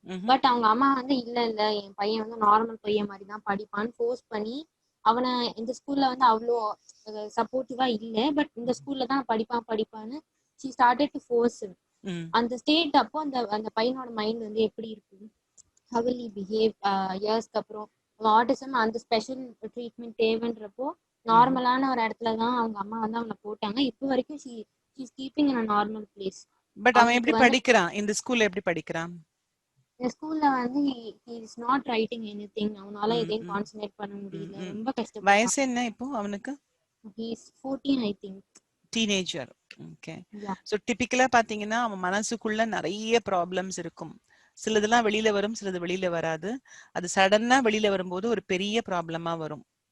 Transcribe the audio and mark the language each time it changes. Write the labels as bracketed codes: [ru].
[ta] But அவங்க அம்மா வந்து இல்ல என் பையன் வந்து நார்மல் பையன் மாதிரி தான் படிப்பான்னு ஃபோர்ஸ் பண்ணி அவனை இந்த ஸ்கூல்ல வந்து அவ்வளோ சப்போர்ட்டிவா இல்ல, பட் இந்த ஸ்கூல்ல தான் படிப்பான்னு [en] she started to force him. [ta] அந்த ஸ்டேட் அப்போ அந்த அந்த பையனோட மைண்ட் வந்து எப்படி இருக்கும்? [en] how will he behave [ta] இயர்ஸ்க்கு அப்புறம்? ஆட்டிசம் அந்த ஸ்பெஷல் ட்ரீட்மெண்ட் தேவைன்றப்போ நார்மலான ஒரு இடத்துல தான் அவங்க அம்மா வந்து அவனை போட்டாங்க. இப்போ வரைக்கும் [en] she is keeping in a normal place. [ta] But அவன் எப்படி படிக்கிறான்? இந்த ஸ்கூல்ல எப்படி படிக்கிறான்? இந்த ஸ்கூல்ல வந்து [en] he is not writing anything. [ta] அவனால எதையும் கான்சென்ட்ரேட் பண்ண முடியல, ரொம்ப கஷ்டப்படுறான். வயசு என்ன இப்போ அவனுக்கு? [en] he is 14 I think. [ta] Teenager. Okay. So டிபிக்கலா பாத்தீங்கன்னா அவன் மனசுக்குள்ள நிறைய ப்ராப்ளம்ஸ் இருக்கும். சிலதெல்லாம் வெளியில வரும், சிலது வெளியில வராது. அது சடனா வெளியில வரும்போது ஒரு பெரிய ப்ராப்ளமா வரும்.